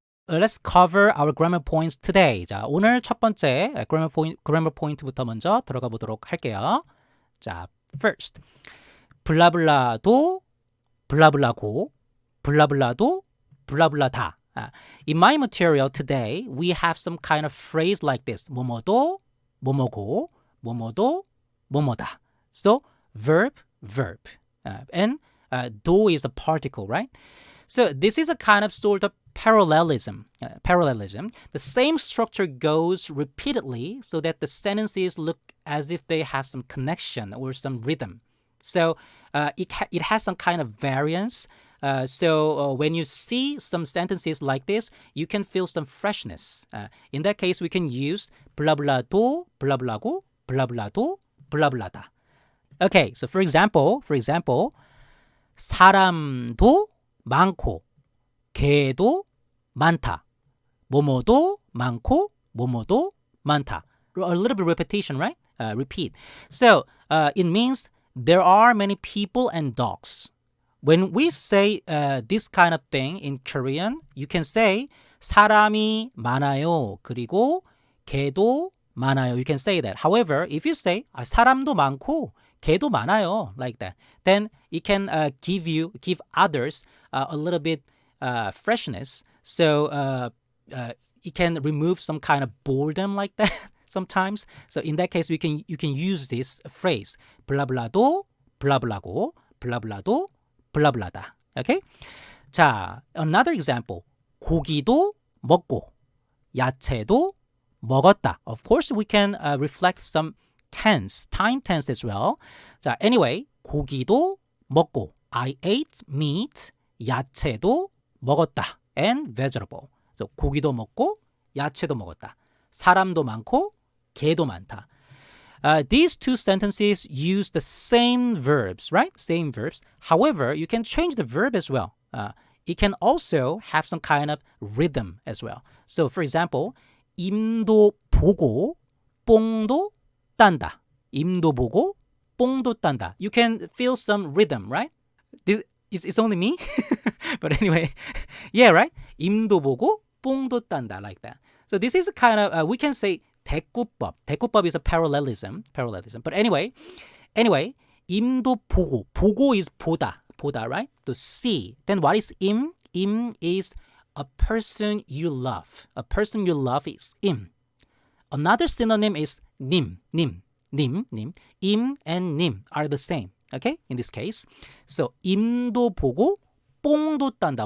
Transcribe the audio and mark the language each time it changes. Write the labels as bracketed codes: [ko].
[en] Let's cover our grammar points today. [ko] 자, 오늘 첫 번째 [en] grammar point [ko] 부터 먼저 들어가 보도록 할게요. [en] 자, first. [ko] 블라블라도 블라블라고 블라블라도 블라블라다. [en] In my material today, we have some kind of phrase like this. [ko] 뭐뭐도 뭐뭐고 뭐뭐도 뭐뭐다. [en] So verb. And do is a particle, right? So this is a kind of sort of parallelism. The same structure goes repeatedly so that the sentences look as if they have some connection or some rhythm. So it has some kind of variance. So when you see some sentences like this, you can feel some freshness. In that case, we can use [ko] 블라블라도 블라블라고 블라블라도 블라블라다. [en] Okay, so for example, [ko] 사람도 많고 개도 많다. 뭐뭐도 많고 뭐뭐도 많다. [en] A little bit repetition, right? Repeat. So it means there are many people and dogs. When we say this kind of thing in Korean, you can say [ko] 사람이 많아요. 그리고 개도 많아요. [en] You can say that. However, if you say [ko] 사람도 많고 개도 많아요, [en] like that, then it can give others a little bit freshness. So it can remove some kind of boredom like that sometimes. So in that case, you can use this phrase [ko] 블라블라도 블라블라고 블라블라도 블라블라다. [en] Okay? 자, another example. [ko] 고기도 먹고 야채도 먹었다. [en] Of course, we can reflect some tense, time tense as well. [ko] 자, anyway, 고기도 먹고 [en] I ate meat, [ko] 야채도 먹었다. [en] And vegetable. [ko] So, 고기도 먹고 야채도 먹었다. 사람도 많고 개도 많다. [en] These two sentences use the same verbs, right? Same verbs. However, you can change the verb as well. It can also have some kind of rhythm as well. [ko] So, for example, 임도 보고 뽕도 딴다. 임도 보고 뽕도 딴다. [en] You can feel some rhythm, right? It's only me? But anyway, yeah, right? [ko] 임도 보고 뽕도 딴다, [en] like that. So this is a kind of, we can say 대꾸법. 대꾸법 is a parallelism. But anyway, [ko] 임도 보고. [en] 보고 is 보다, right? To see. Then what is 임? 임 is a person you love. A person you love is 임. Another synonym is 님. 임 and 님 are the same. Okay? In this case. [ko] So, 임도 보고 뽕도 딴다.